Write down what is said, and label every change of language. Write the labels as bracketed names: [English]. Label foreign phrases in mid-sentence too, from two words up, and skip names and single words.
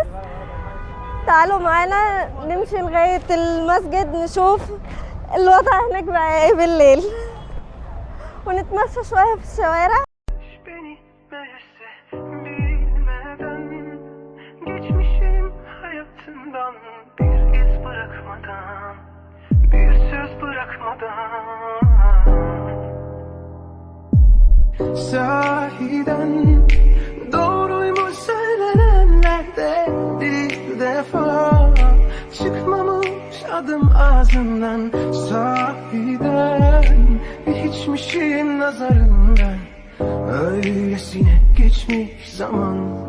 [Arabic] تعالوا معانا نمشي لغاية المسجد نشوف الوضع هناك بقى ايه بالليل، ونتمشى شوية في الشوارع. [Turkish] Beni neyse bilmeden geçmişim hayatından bir iz bırakmadan bir söz bırakmadan sahiden doğruymuş söylenenlerde bir defa çıkmamış adım ağzından sahiden hiçmişim nazarından öylesine geçmiş zaman.